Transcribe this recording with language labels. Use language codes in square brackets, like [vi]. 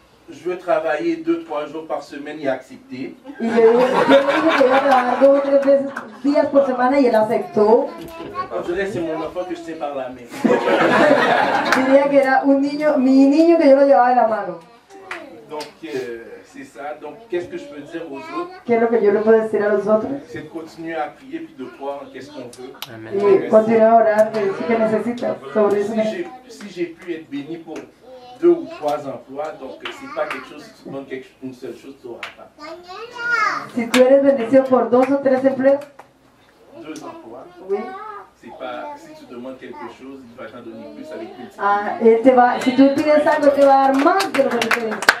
[fr] Je veux travailler 2-3 jours par semaine, il a accepté. [es] Y yo le dije que iba a trabajar 2 o 3 días por semana y él aceptó. [fr] On dirait que c'est mon enfant que je tiens par la main. [es] Diría que era un niño, mi niño que yo lo llevaba de la mano. [fr] Donc c'est ça. Donc qu'est-ce que je peux dire aux autres? [es] ¿Qué es lo que yo le puedo decir a los otros? [fr] C'est de continuer à prier puis de croire en qu'est-ce qu'on veut. [es] Y continuar a orar, de decir que necesitas sobre eso. [fr] Si j'ai pu être béni pour 2 ou 3 emplois, donc c'est pas quelque chose, si tu demandes une seule chose, tu n'auras pas. [es] Si tú eres bendecido por 2 o 3 empleos, [fr] 2 emplois, oui. c'est pas, si tu demandes quelque chose, il va t'en donner plus avec lui. [es] Él te va, si tú pides algo, te va a dar más de lo que tú pides.